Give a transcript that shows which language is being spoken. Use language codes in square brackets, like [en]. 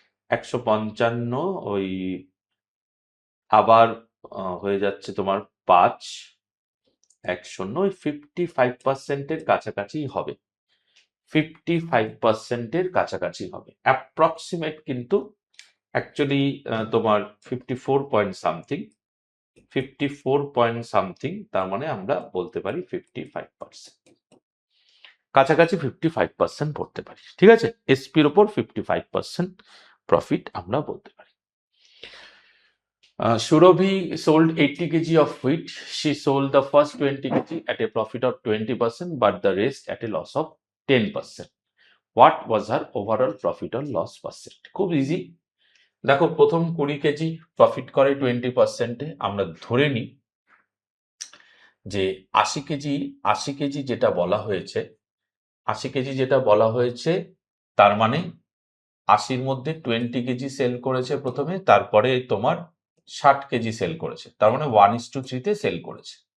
[bn] 155 ওই আবার হয়ে যাচ্ছে তোমার 5 10 ওই 55%-এর কাছাকাছি হবে, 55%-এর কাছাকাছি হবে অ্যাপ্রক্সিমেট, কিন্তু অ্যাকচুয়ালি তোমার 54 পয়েন্ট সামথিং, 54 পয়েন্ট সামথিং, তার মানে আমরা বলতে পারি 55%, কাছাকাছি 55% পড়তে পারি। ঠিক আছে, এসপির ওপর 55% প্রফিট আমরা বলতে পারি। [en] Surabhi sold 80 kg of wheat. She sold the first 20 kg at a profit of 20%, but the rest at a loss of 10%. What was her overall profit or loss percent? [bn] খুব ইজি। দেখো, প্রথম 20 KG profit করে 20%-এ, আমরা ধরে নিই যে 80 KG যেটা বলা হয়েছে, 80 কেজি যেটা বলা হয়েছে, তার মানে 80-র মধ্যে 20 কেজি সেল করেছে প্রথমে, তারপরে তোমার 60 কেজি সেল করেছে, তার মানে 1:3-তে সেল করেছে।